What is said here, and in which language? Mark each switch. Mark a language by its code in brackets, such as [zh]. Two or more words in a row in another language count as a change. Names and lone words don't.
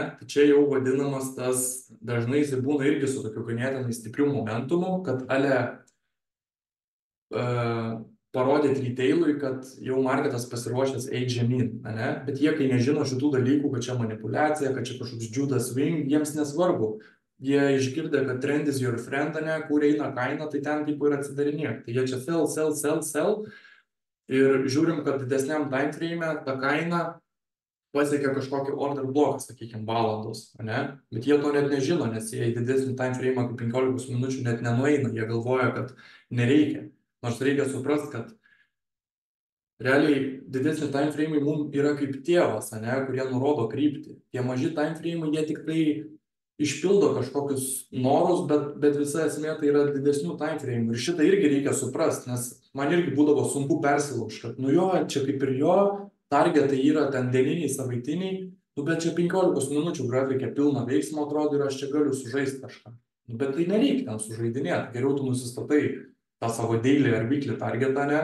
[lt] Tai čia jau vadinamas tas, dažnai jis būna irgi su tokiu ganėtinai stipriu momentumu, kad parodyti retailui, kad jau marketas pasiruošęs eiti žemyn, ne? Bet jie, kai nežino šitų dalykų, kad čia manipuliacija, kad čia kažkoks [en] judas swing, [lt] jiems nesvarbu. Jie išgirdę, kad [en] trend is your friend, [lt] ne, kur eina kaina, tai ten kaip ir atsidarinėk. Tai jie čia sell. Ir žiūrim, kad didesniam [en] time frame [lt] ta kaina pasiekia kažkokį order bloką, sakykime, valandos, ne? Bet jie to net nežino, nes jie į didesnį [en] time frame [lt] kaip 15 minučių net nenueina, jie galvoja, kad nereikia. Nors reikia suprasti, kad realiai didesni [en] time frame [lt] mums yra kaip tėvas, ne, kurie nurodo kryptį. Tie maži [en] time frame, [lt] jie tik tai išpildo kažkokius norus, bet visa esmė tai yra didesnių [en] time frame. [lt] Ir šitą irgi reikia suprasti, nes man irgi būdavo sunku persilaužti, kad nu jo, čia kaip ir jo, targetai yra ten dieniniai, savaitiniai, nu bet čia 15 minučių grafikė pilna veiksmo atrodo ir aš čia galiu sužaisti kažką. Nu, bet tai nereikia ten sužaidinėti, geriau tu nusistatai tą savo daily ar weekly targetą, ne?